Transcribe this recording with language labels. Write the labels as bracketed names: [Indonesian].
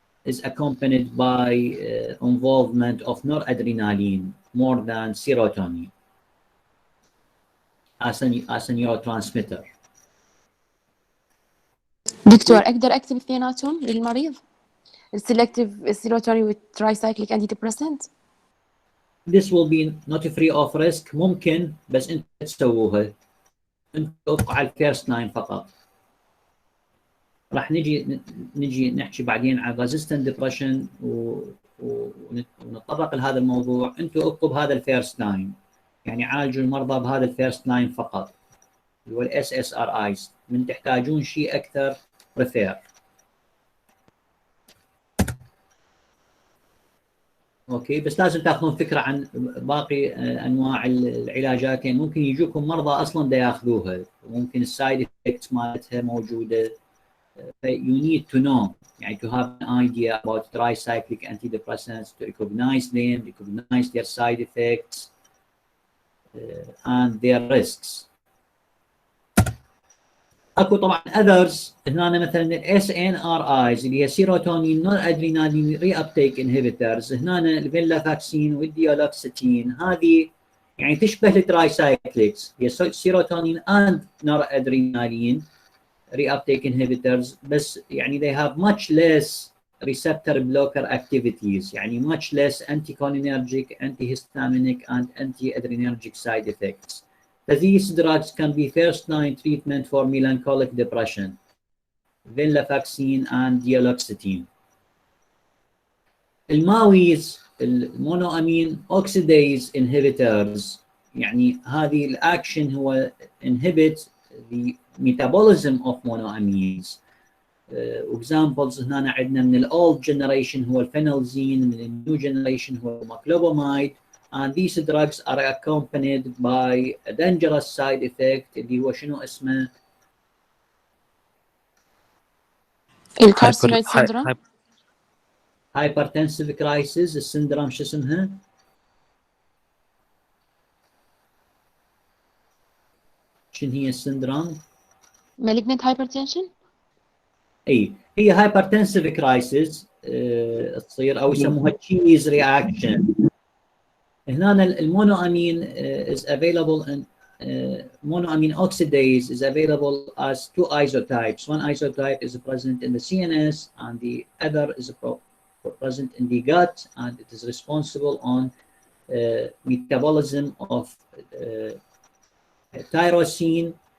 [English] is accompanied by involvement of noradrenaline more than serotonin as a neurotransmitter. [Arabic] دكتور اقدر اكتب اثنيناتهم للمريض؟ السلكتيف السيروتونين والترايسايكليك انتي ديبريسنت؟ [English] This will be not free of risk. [Arabic] ممكن، بس انت تسووها. انت توقع على الفيرست لاين فقط. راح نجي نحكي بعدين عن [English] resistant depression [Arabic] ونتطرق لهذا الموضوع. انتوا ابقوا بهذا الفيرست لاين، يعني عالجوا المرضى بهذا الفيرست لاين فقط اللي هو الاس اس ار ايز. من تحتاجون شيء اكثر بريفير. اوكي، بس لازم تاخذون فكره عن باقي انواع العلاجات، يعني ممكن يجوكم مرضى اصلا دا ياخذوها، وممكن السايد افكتس مالتها موجوده. [English] You need to know, [Arabic] يعني [English] to have an idea about tricyclic antidepressants, to recognize them, recognize their side effects and their risks. [Arabic] اكو طبعا others هنا مثلا ال SNRIs اللي هي سيروتونين نون ادرينالين ري ابتيك انهبيترز. هنا الفيلافاكسين والديولوكسيتين هذه يعني تشبه الترايسايكليكس، هي سيروتونين اند نور ادرينالين ري ابتيك انهبيترز، بس يعني [English] they have much less receptor blocker activities، [Arabic] يعني [English] much less anticholinergic, antihistaminic and antiadrenergic side effects. These drugs can be first-line treatment for melancholic depression, venlafaxine and dialoxetine. [Arabic] الماويز المونوامين اوكسيديز inhibitors، يعني هذه الاكشن هو [English] inhibit the metabolism of monoamines. examples [Arabic] هنا عندنا من الاولد جنريشن هو الفينولزين، من النيو جنريشن هو الماكلوبامايد. [English] and these drugs are accompanied by a dangerous side effect [Arabic] اللي هو شنو اسمه؟ الكارسينويد syndrome. [English] hypertensive crisis. [Arabic] السندروم شو اسمها؟ شنو هي السندروم؟ [English] malignant hypertension. [Arabic] اي هي [English] hypertensive crisis [Arabic] تصير او يسموها [English] cheese reaction. [Arabic] هنا المونو امين [English] is available in monoamine oxidase is available as two isotypes. One isotype is present in the CNS and the other is present in the gut, and it is responsible on metabolism of tyrosine.